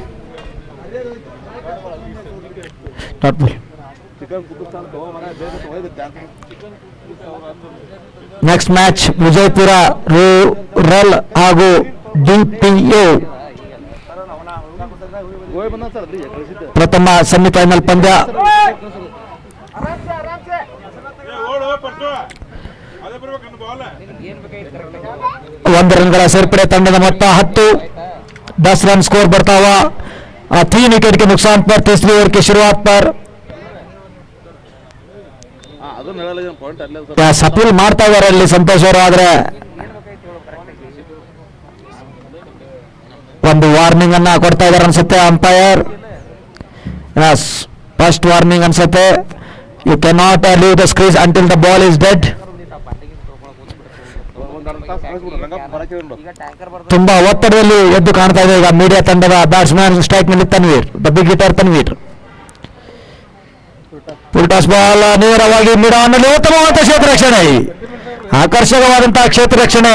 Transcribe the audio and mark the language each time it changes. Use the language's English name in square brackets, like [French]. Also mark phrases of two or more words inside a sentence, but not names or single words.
[Kannada] ನೆಕ್ಸ್ಟ್ ಮ್ಯಾಚ್ ವಿಜಯಪುರ ರೂರಲ್ ಹಾಗೂ DPO ಹೋಗಿ ಬಂದ ಸರ್ ಅದ್ರಿಗೆ ಕಳಿಸಿದ್ದೆ ಪ್ರಥಮ ಸೆಮಿಫೈನಲ್ ಪಂದ್ಯ. ಒಂದು ರನ್ಗಳ ಸೇರ್ಪಡೆ. ತಂಡದ ಮೊತ್ತ 10. [Hindi] 10 रन स्कोर बढ़ता हुआ 3 विकेट के नुकसान पर तीसरी ओवर की शुरुआत पर [Kannada] ಅದನ್ನ ಹೇಳಲ್ಲ ಪಾಯಿಂಟ್ ಅಲ್ಲೇ ಸರ್ ಸಪೀಲ್ ಮಾಡ್ತಾ ಇದ್ದಾರೆ ಅಲ್ಲಿ ಸಂತೋಷ್ ಅವರು. ಆದ್ರೆ ಒಂದು ವಾರ್ನಿಂಗ್ ಅನ್ನ ಕೊಡ್ತಾ ಇದ್ದಾರೆ ಅನ್ಸುತ್ತೆ ಅಂಪೈರ್. ಫಸ್ಟ್ ವಾರ್ನಿಂಗ್ ಅನ್ಸುತ್ತೆ. [English] You cannot leave the crease until the ball is dead. [Kannada] ತುಂಬಾ ಒತ್ತಡದಲ್ಲಿ ಎದ್ದು ಕಾಣ್ತಾ ಇದೆ ಈಗ ಮೀಡಿಯಾ ತಂಡದ ಬ್ಯಾಟ್ಸ್ಮನ್ ಸ್ಟ್ರೈಕ್ ನಲ್ಲಿ ತನ್ವೀರ್, [English] the big hitter [Kannada] ತನ್ವೀರ್. ಫುಲ್ ಬಾಲ್ ನೇರವಾಗಿ ಮಿಡಾನಲ್ಲಿ ಉತ್ತಮವಾದ ಕ್ಷೇತ್ರ ರಕ್ಷಣೆ, ಆಕರ್ಷಕವಾದಂತಹ ಕ್ಷೇತ್ರ ರಕ್ಷಣೆ.